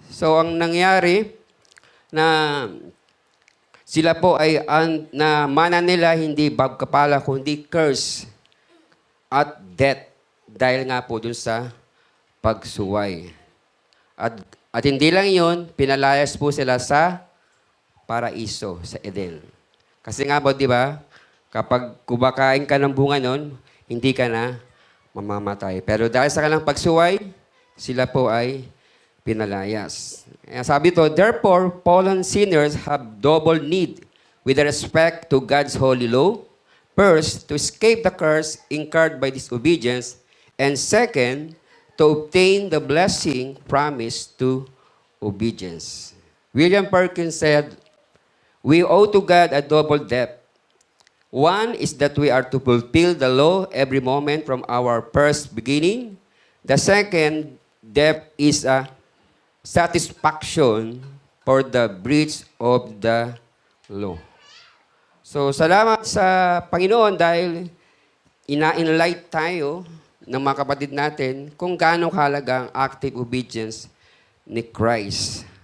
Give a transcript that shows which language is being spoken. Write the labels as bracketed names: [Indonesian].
[Filipino] So ang nangyari na sila po ay na mana nila hindi bagkapala kundi curse at death dahil nga po dun sa pagsuway. At hindi lang yun, pinalayas po sila sa paraiso, sa Eden. Kasi nga po, di ba, kapag kumakain ka ng bunga nun, hindi ka na mamamatay. Pero dahil sa kanilang pagsuway, sila po ay pinalayas. Kaya sabi to, [English] therefore, fallen sinners have double need with respect to God's holy law. First, to escape the curse incurred by disobedience. And second, to obtain the blessing promised to obedience. William Perkins said, we owe to God a double debt. One is that we are to fulfill the law every moment from our first beginning. The second debt is a satisfaction for the breach of the law. [Filipino] So, salamat sa Panginoon dahil ina-enlight tayo ng mga kapatid natin kung gaano kahalaga ang active obedience ni Christ.